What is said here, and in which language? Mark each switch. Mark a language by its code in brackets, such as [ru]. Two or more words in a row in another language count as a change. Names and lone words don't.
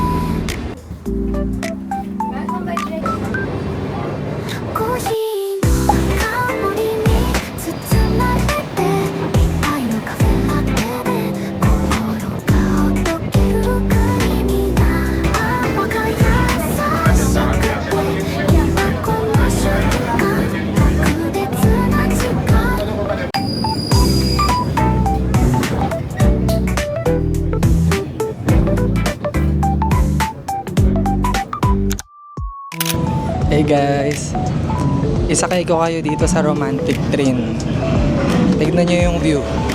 [ja] コーヒーの香りに包まれて一杯のカフェラテで心がほどけるクリーミーな泡が優しくて今この瞬間特別な時間 [en] Hey guys, [tl] isakay ko kayo dito sa [en] romantic train. [tl] Tignan nyo yung view.